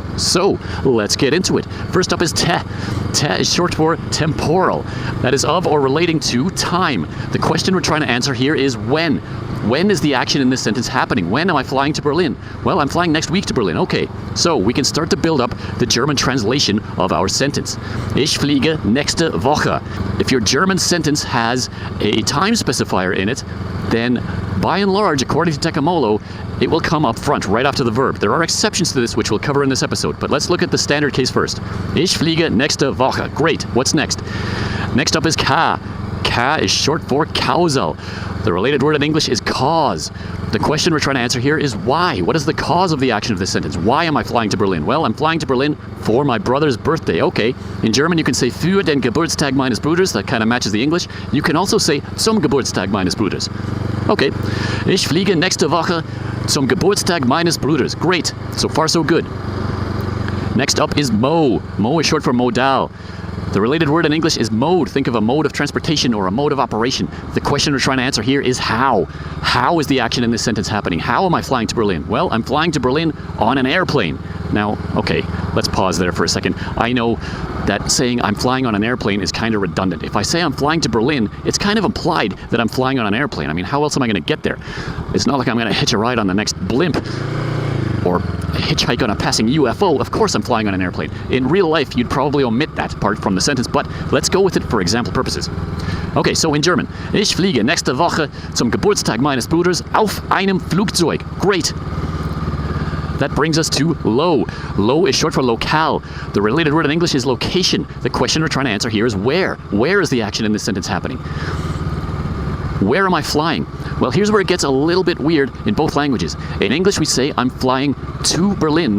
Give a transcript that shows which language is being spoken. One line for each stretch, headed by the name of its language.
English: So, let's get into it. First up is te. Te is short for temporal. That is of or relating to time. The question we're trying to answer here is when. When is the action in this sentence happening? When am I flying to Berlin? Well, I'm flying next week to Berlin. Okay, so we can start to build up the German translation of our sentence.
German: Ich fliege nächste Woche.
English: If your German sentence has a time specifier in it, then by and large, according to TeKaMoLo, it will come up front, right after the verb. There are exceptions to this, which we'll cover in this episode, but let's look at the standard case first.
German: Ich fliege nächste Woche.
English: Great. What's next? Next up is ka. Ka is short for causal. The related word in English is cause. The question we're trying to answer here is why? What is the cause of the action of this sentence? Why am I flying to Berlin? Well, I'm flying to Berlin for my brother's birthday. Okay. In German, you can say
German: für den Geburtstag meines Bruders.
English: That kind of matches the English. You can also say
German: zum Geburtstag meines Bruders.
English: Okay.
German: Ich fliege nächste Woche zum Geburtstag meines Bruders.
English: Great. So far, so good. Next up is mo. Mo is short for modal. The related word in English is mode. Think of a mode of transportation or a mode of operation. The question we're trying to answer here is how. How is the action in this sentence happening? How am I flying to Berlin? Well, I'm flying to Berlin on an airplane. Now, okay, let's pause there for a second. I know that saying I'm flying on an airplane is kind of redundant. If I say I'm flying to Berlin, it's kind of implied that I'm flying on an airplane. I mean, how else am I going to get there? It's not like I'm going to hitch a ride on the next blimp or hitchhike on a passing UFO. Of course I'm flying on an airplane. In real life, you'd probably omit that part from the sentence, but let's go with it for example purposes. Okay, so in German.
German: Ich fliege nächste Woche zum Geburtstag meines Bruders auf einem Flugzeug.
English: Great. That brings us to lo. Lo is short for locale. The related word in English is location. The question we're trying to answer here is where. Where is the action in this sentence happening? Where am I flying? Well, here's where it gets a little bit weird in both languages. In English, we say, I'm flying to Berlin.